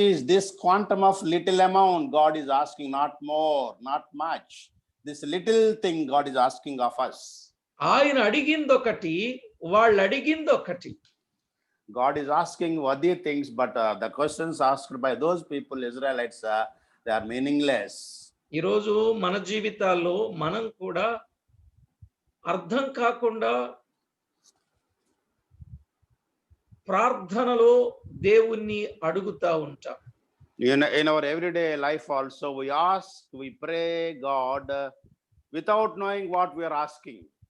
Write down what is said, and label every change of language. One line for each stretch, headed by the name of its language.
English: This quantum of little amount God is asking, not more, not much. This little thing God is asking of us.
Telugu: ఆయన అడిగిందొకటి, వాళ్ళు అడిగిందొకటి.
English: God is asking worthy things, but the questions asked by those people, Israelites, they are meaningless.
Telugu: ఈరోజు మన జీవితాల్లో మనం కూడా అర్థం కాకుండా ప్రార్థనలో దేవుణ్ణి అడుగుతా ఉంటాం.
English: In our everyday life also, we ask, we pray God without knowing what we are asking.